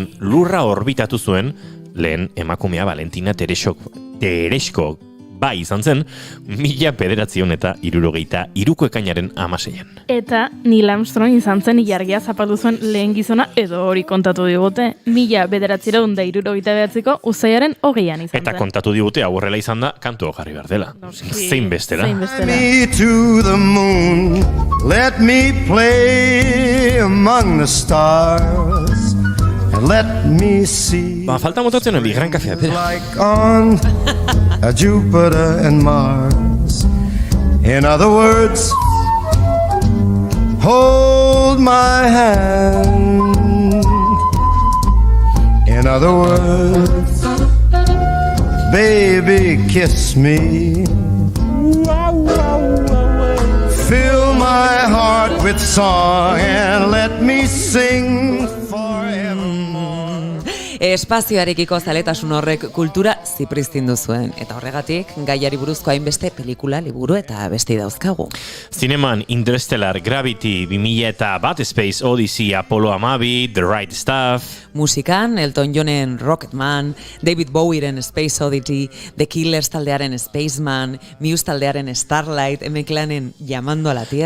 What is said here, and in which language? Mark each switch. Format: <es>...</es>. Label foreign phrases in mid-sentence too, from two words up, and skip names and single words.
<eu>Lurra orbitatu zuen lehen emakumea Valentina Tereshko bai izan zen 1963ko ekainaren 16. Eta Neil Armstrong izan zen ilargia zapaldu zuen lehen gizona edo hori kontatu digute 1969ko uztailaren 20an izan zen. Eta kontatu digute hau horrela izan da kantu jarri behar dela. Zein bestera.</eu> <en>Me to the moon, let me play among the stars, and let me see.</en> <eu>Falta motatzen hori, gran kafea.</eu> <en>Like on Jupiter and Mars. In other words, hold my hand. In other words, baby, kiss me. Fill my heart with song and let me sing forevermore.</en> <eu>Espazioarekiko zaletasun horrek kultura zipriztindu zuen, eta horregatik gaiari buruzko hainbeste pelikula, liburu eta beste dauzkagu. Zineman Interstellar, Gravity, 2001, Space Odyssey, Apollo 12, The Right Stuff. Musikan, Elton Johnen Rocketman, David Bowieren Space Oddity, The Killers taldearen Spaceman, Muse taldearen Starlight, M-Clanen Llamando a la Tierra.</eu>